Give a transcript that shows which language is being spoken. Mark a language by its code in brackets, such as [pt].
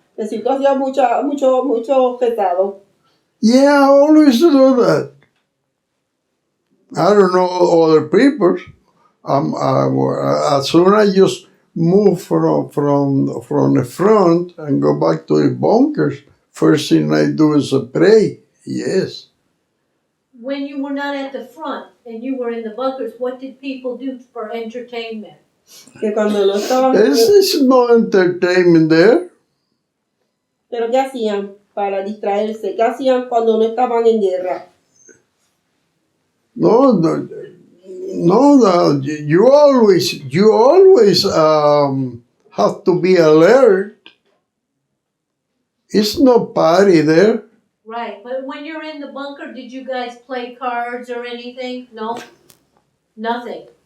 [es] Que si tú hacías mucho pesado. [en] Yeah, I always do that. I don't know other people. As soon as I just move from the front and go back to the bunkers, first thing I do is pray. Yes. When you were not at the front and you were in the bunkers, what did people do for entertainment? [es] Que cuando no estaban. [en] There's no entertainment there. [es] Pero ¿qué hacían para distraerse? ¿Qué hacían cuando no estaban en guerra? [en] No, you always have to be alert. It's no party there. Right, but when you're in the bunker, did you guys play cards or anything? No? Nothing.